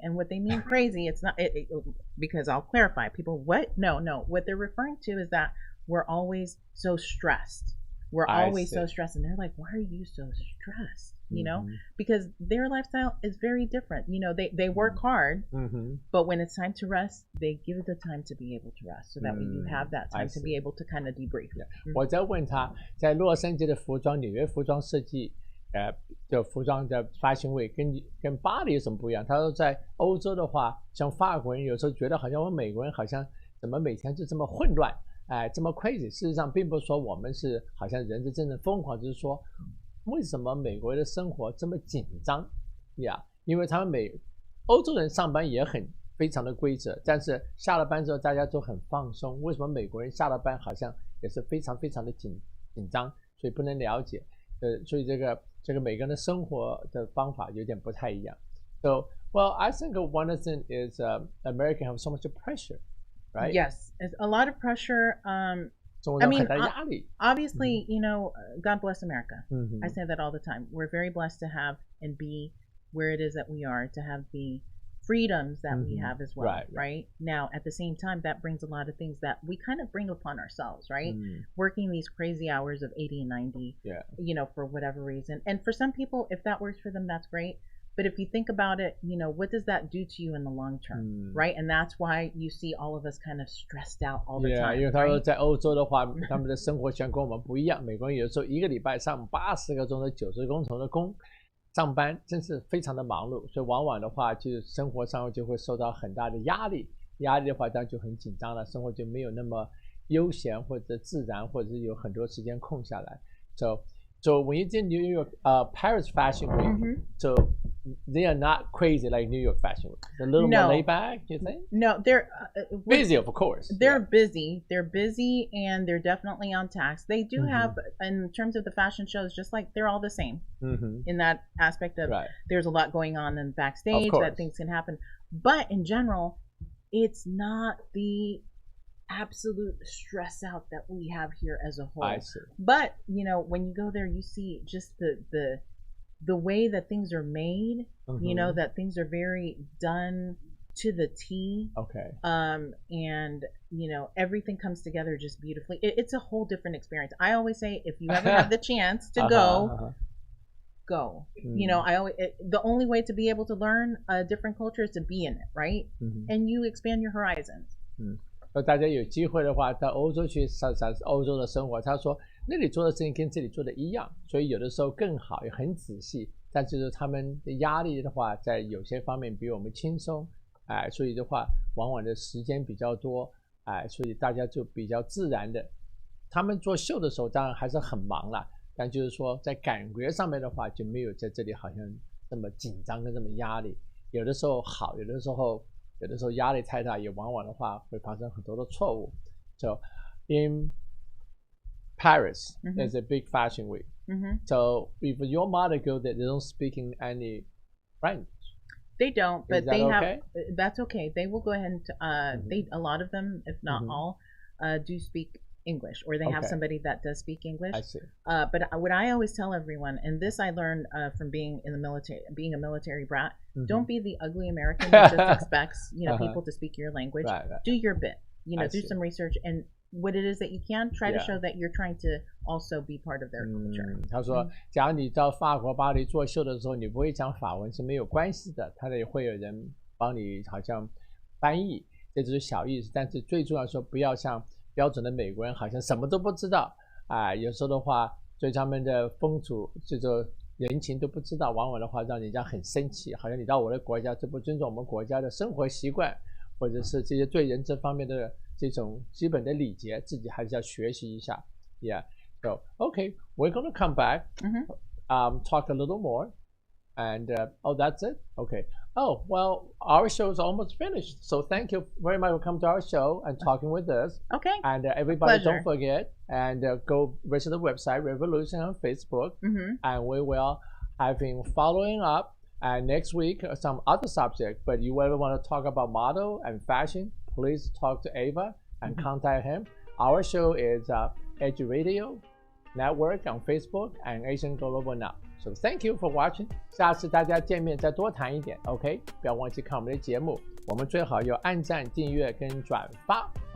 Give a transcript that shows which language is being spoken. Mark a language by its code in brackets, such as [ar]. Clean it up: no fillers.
[en] And what they mean crazy, it's not because I'll clarify. People, what? No. What they're referring to is that we're always so stressed. we're always so stressed, and they're like, why are you so stressed? You know, because their lifestyle is very different. You know, they work hard, but when it's time to rest, they give the time to be able to rest, so that way you have that time to be able to kind of debrief. [zh] 我在问他，在洛杉矶的服装、纽约服装设计，的服装的发行位跟巴黎有什么不一样？他说在欧洲的话，像法国人有时候觉得好像我们美国人好像怎么每天就这么混乱，这么 crazy。事实上，并不是说我们是好像人是真正疯狂，就是说为什么美国人的生活这么紧张呀？因为他们欧洲人上班也非常的规则，但是下了班之后大家都很放松。为什么美国人下了班好像也是非常非常的紧张？所以不能了解。所以这个每个人的生活的方法有点不太一样。 [en] So, well, I think one of the things is American have so much pressure, right? Yes, it's a lot of pressure. I mean, obviously, you know, God bless America. I say that all the time. We're very blessed to have and be where it is that we are, to have the freedoms that we have as well, right? Now, at the same time, that brings a lot of things that we kind of bring upon ourselves, right? Working these crazy hours of 80 and 90, you know, for whatever reason. And for some people, if that works for them, that's great. But if you think about it, you know, what does that do to you in the long term, right? And that's why you see all of us kind of stressed out all the time. [zh] 因为他说在欧洲的话，他们的生活习惯跟我们不一样。美国人有时候一个礼拜上80个钟头、90个钟头的工，上班真是非常的忙碌，所以往往的话，就生活上就会受到很大的压力。压力的话，当然就很紧张了，生活就没有那么悠闲或者自然，或者是有很多时间空下来。 [en] So when you did New York, Paris Fashion Week, so they are not crazy like New York Fashion Week. They're a little more laid back, you think? No, they're busy, of course. They're busy. They're busy, and they're definitely on task. They do have, in terms of the fashion shows, just like they're all the same in that aspect of there's a lot going on in backstage that things can happen. But in general, it's not the absolute stress out that we have here as a whole. I see. But you know, when you go there, you see just the way that things are made. You know, that things are very done to the T. Okay. And you know, everything comes together just beautifully. It's a whole different experience. I always say, if you ever have the chance to go. You know, the only way to be able to learn a different culture is to be in it, right? And you expand your horizons. [zh] 大家有机会的话到欧洲去欧洲的生活，他说那里做的事情跟这里做的一样，所以有的时候更好，也很仔细，但就是他们的压力的话在有些方面比我们轻松，所以的话往往的时间比较多，所以大家就比较自然的。他们做秀的时候当然还是很忙啦，但就是说在感觉上面的话就没有在这里好像这么紧张跟这么压力，有的时候好，有的时候压力太大，也往往的话会发生很多的错误。 [en] So in Paris, there's a big fashion week. So if your model go there, they don't speak in any French. They don't, but they okay? have. That's okay. They will go ahead and a lot of them, if not all, do speak English, or they have somebody that does speak English. I see. But what I always tell everyone, and this I learned from being in the military, being a military brat, don't be the ugly American that just expects, you know, people to speak your language. Do your bit, you know, do some research, and what it is that you can, try to show that you're trying to also be part of their culture. [zh] 他说假如你到法国巴黎做秀的时候，你不会讲法文是没有关系的，他也会有人帮你好像翻译，这只是小意思，但是最重要说不要像标准的美国人好像什么都不知道，有时候的话对他们的风俗这个人情都不知道，往往的话让人家很生气，好像你到我的国家就不尊重我们国家的生活习惯，或者是这些对人这方面的这种基本的礼节，自己还是要学习一下。 [en] Yeah, so okay, we're going to come back, talk a little more, and that's it. Okay. Oh, well, our show is almost finished. So thank you very much for coming to our show and talking with us. Okay. And everybody, don't forget, and go visit the website, Revolution on Facebook. And we will have been following up. And next week, some other subject. But you ever want to talk about model and fashion, please talk to Ava and contact him. Our show is Edge Radio Network on Facebook and Asian Global Now. So thank you for watching. [zh] 下次大家见面再多谈一点 ，OK？ 不要忘记看我们的节目，我们最好有按赞、订阅跟转发。 [en] OK, thank you for coming to the show.